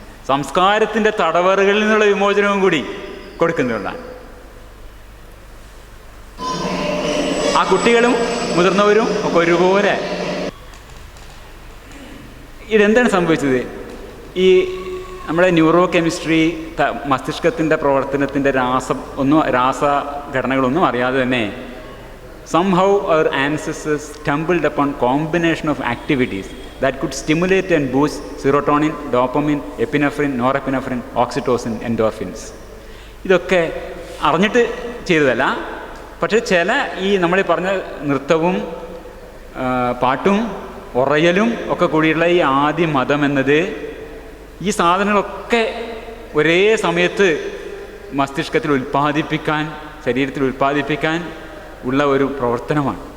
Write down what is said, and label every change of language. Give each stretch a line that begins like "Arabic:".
Malayalam: സംസ്കാരത്തിൻ്റെ തടവറുകളിൽ നിന്നുള്ള വിമോചനവും കൂടി കൊടുക്കുന്നതാണ്. ആ കുട്ടികളും മുതിർന്നവരും ഒക്കെ ഒരുപോലെ. ഇതെന്താണ് സംഭവിച്ചത്? ഈ നമ്മുടെ ന്യൂറോ കെമിസ്ട്രി മസ്തിഷ്കത്തിൻ്റെ പ്രവർത്തനത്തിൻ്റെ രാസഘടനകളൊന്നും അറിയാതെ തന്നെ
English: somehow our ancestors stumbled upon combination of activities that could stimulate and boost serotonin, dopamine, epinephrine, norepinephrine, oxytocin, endorphins.
Malayalam: ഇതൊക്കെ അറിഞ്ഞിട്ട് ചെയ്തതല്ല. പക്ഷേ ചില ഈ നമ്മൾ പറഞ്ഞ നൃത്തവും പാട്ടും ഉറയലും ഒക്കെ കൂടിയുള്ള ഈ ആദ്യ മതം എന്നത് ഈ സാധനങ്ങളൊക്കെ ഒരേ സമയത്ത് മസ്തിഷ്കത്തിൽ ശരീരത്തിൽ ഉൽപ്പാദിപ്പിക്കാൻ ഉള്ള ഒരു പ്രവർത്തനമാണ്.